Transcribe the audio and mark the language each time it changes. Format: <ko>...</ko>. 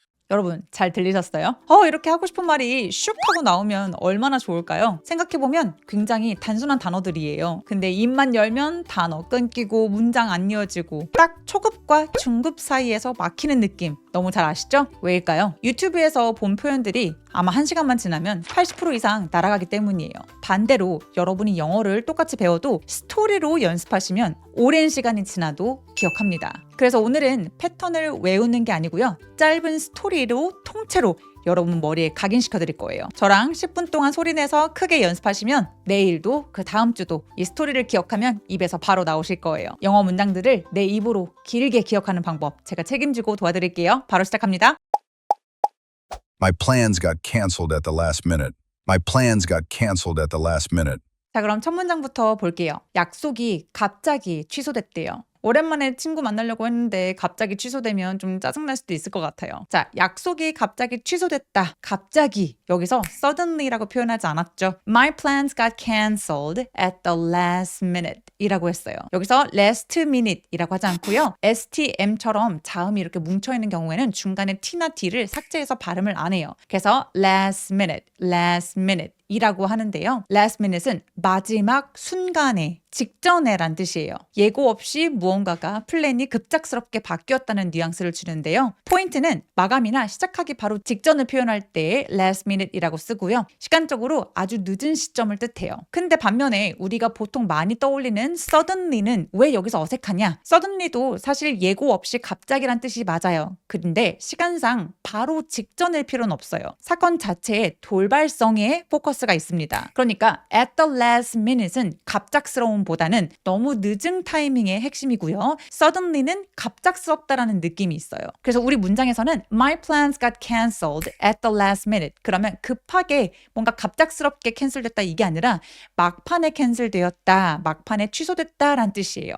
<ko>여러분 잘 들리셨어요? 이렇게 하고 싶은 말이 슉 하고 나오면 얼마나 좋을까요? 생각해보면 굉장히 단순한 단어들이에요. 근데 입만 열면 단어 끊기고 문장 안 이어지고 딱 초급과 중급 사이에서 막히는 느낌 너무 잘 아시죠? 왜일까요? 유튜브에서 본 표현들이 아마 1시간만 지나면 80% 이상 날아가기 때문이에요. 반대로 여러분이 영어를 똑같이 배워도 스토리로 연습하시면 오랜 시간이 지나도 기억합니다. 그래서 오늘은 패턴을 외우는 게 아니고요. 짧은 스토리로 통째로 여러분 머리에 각인시켜 드릴 거예요. 저랑 10분 동안 소리내서 크게 연습하시면 내일도 그 다음 주도 이 스토리를 기억하면 입에서 바로 나오실 거예요. 영어 문장들을 내 입으로 길게 기억하는 방법 제가 책임지고 도와드릴게요. 바로 시작합니다.</ko> <en>My plans got canceled at the last minute. My plans got canceled at the last minute.</en> <ko>자, 그럼 첫 문장부터 볼게요. 약속이 갑자기 취소됐대요. 오랜만에 친구 만나려고 했는데 갑자기 취소되면 좀 짜증날 수도 있을 것 같아요. 자, 약속이 갑자기 취소됐다. 갑자기 여기서 suddenly라고 표현하지 않았죠.</ko> <en>My plans got cancelled at the last minute</en> <ko>이라고 했어요. 여기서 last minute 이라고 하지 않고요. stm처럼 자음이 이렇게 뭉쳐있는 경우에는 중간에 t나 d를 삭제해서 발음을 안 해요. 그래서 last minute 이라고 하는데요. last minute은 마지막 순간에, 직전에란 뜻이에요. 예고 없이 무언가가 플랜이 급작스럽게 바뀌었다는 뉘앙스를 주는데요. 포인트는 마감이나 시작하기 바로 직전을 표현할 때 last minute이라고 쓰고요. 시간적으로 아주 늦은 시점을 뜻해요. 근데 반면에 우리가 보통 많이 떠올리는 suddenly는 왜 여기서 어색하냐? suddenly도 사실 예고 없이 갑자기란 뜻이 맞아요. 근데 시간상 바로 직전일 필요는 없어요. 사건 자체의 돌발성에 포커스가 있습니다. 그러니까 at the last minute은 갑작스러움보다는 너무 늦은 타이밍의 핵심이고요. suddenly는 갑작스럽다라는 느낌이 있어요. 그래서 우리 문장에서는</ko> <en>My plans got cancelled at the last minute.</en> <ko>그러면 급하게 뭔가 갑작스럽게 캔슬됐다 이게 아니라 막판에 캔슬되었다, 막판에 취소됐다라는 뜻이에요.</ko>